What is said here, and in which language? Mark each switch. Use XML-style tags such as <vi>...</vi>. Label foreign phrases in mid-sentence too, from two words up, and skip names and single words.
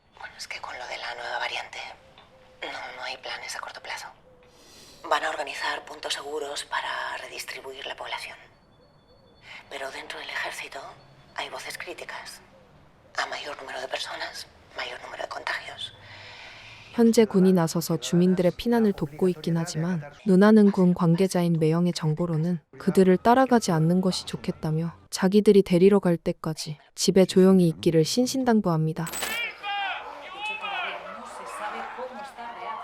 <es>Bueno, es que con lo de la nueva variante no hay planes a corto plazo. Van a organizar puntos seguros para redistribuir la población. Pero dentro del ejército hay voces críticas. A mayor número de personas, mayor número de contagios.</es> <ko>현재 군이 나서서 주민들의 피난을 돕고 있긴 하지만 누나는 군 관계자인 매형의 정보로는 그들을 따라가지 않는 것이 좋겠다며 자기들이 데리러 갈 때까지 집에 조용히 있기를 신신당부합니다.</ko>